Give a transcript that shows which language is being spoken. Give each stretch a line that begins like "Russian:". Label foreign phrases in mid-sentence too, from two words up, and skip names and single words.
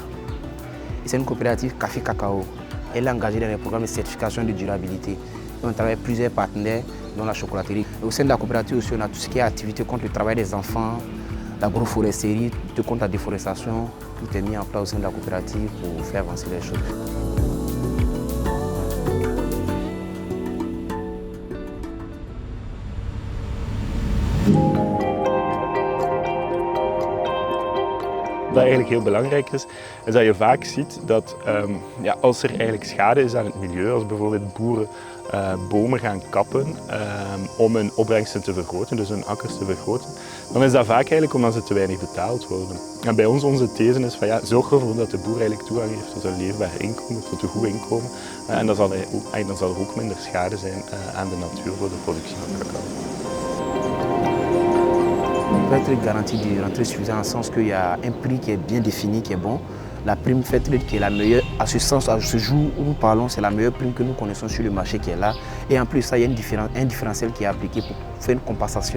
French: C'est une coopérative café-cacao. Elle est engagée dans les programmes de certification de durabilité. Et on travaille avec plusieurs partenaires dans la chocolaterie. Au sein de la coopérative aussi, on a tout ce qui est activité contre le travail des enfants, l'agroforesterie, tout contre la déforestation. Tout est mis en place au sein de la coopérative pour faire avancer les choses.
Dutch: Wat eigenlijk heel belangrijk is dat je vaak ziet dat als er eigenlijk schade is aan het milieu, als bijvoorbeeld boeren bomen gaan kappen om hun opbrengsten te vergroten, dus hun akkers te vergroten, dan is dat vaak eigenlijk omdat ze te weinig betaald worden. En bij ons, onze these is van zorg ervoor dat de boer eigenlijk toegang heeft tot een leefbaar inkomen, tot een goed inkomen. En dan zal er ook minder schade zijn aan de natuur voor de productie van cacao.
French: On peut être garanti de rentrer suffisant en sens qu'il y a un prix qui est bien défini, qui est bon. La prime Fairtrade qui est la meilleure, à ce sens, à ce jour où nous parlons, c'est la meilleure prime que nous connaissons sur le marché qui est là. Et en plus, ça, il y a un différentiel qui est appliqué pour faire une compensation.